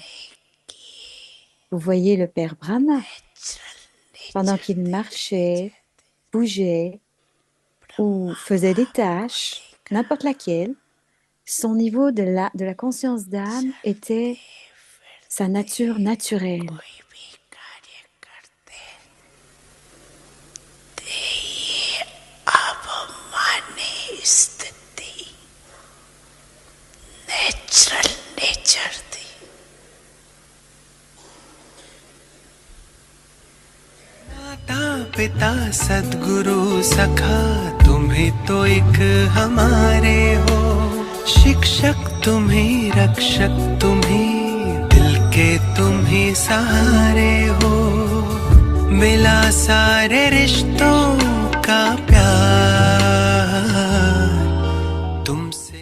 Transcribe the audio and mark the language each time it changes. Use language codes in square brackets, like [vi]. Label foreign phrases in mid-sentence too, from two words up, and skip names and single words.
[fr] Vous voyez le Père Brahma, pendant qu'il marchait, bougeait ou faisait des tâches, n'importe laquelle, son niveau de la conscience d'âme était sa nature naturelle. [hi] कोई भी कार्य करते ते ये अवमानी स्थिति [en] natural nature [hi] थी माता पिता सद्गुरु सखा तुम्हें तो एक हमारे हो शिक्षक तुम्हें रक्षक तुम्हें दिल के तुम्हें सहारे हो मिला सारे रिश्तों का प्यार तुमसे